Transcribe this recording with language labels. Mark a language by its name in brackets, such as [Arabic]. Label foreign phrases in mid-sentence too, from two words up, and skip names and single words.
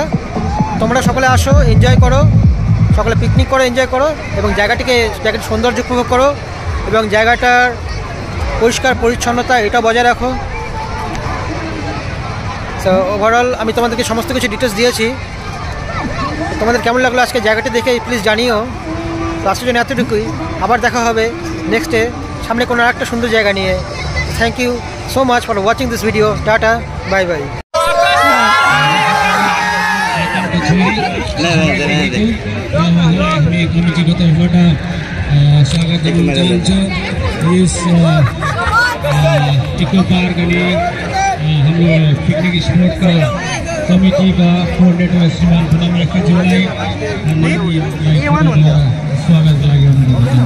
[Bangla] তোমরা সকলে আসো, এনজয় করো, সকলে পিকনিক করো, এনজয় করো এবং জায়গাটার সৌন্দর্য উপভোগ করো এবং জায়গাটার পরিষ্কার পরিচ্ছন্নতা এটা বজায় রাখো। [English] So overall [Bangla] আমি তোমাদেরকে সমস্ত কিছু ডিটেলস দিয়েছি। তোমাদের কেমন লাগলো আজকে জায়গাটা দেখে প্লিজ জানিও। তো আজকের জন্য এতটুকুই, আবার দেখা হবে নেক্সটে সামনে কোনো একটা সুন্দর জায়গা নিয়ে। [English] Thank you so much for watching this video. Tata, bye bye. [Nepali] स्वागत गर्न चाहन्छु। यस इको पार्क अनि हाम्रो पिकनिक स्पटका कमिटीका कोअर्डिनेटर श्रीमान पुनम रेखज्यूलाई स्वागत लाग्यो।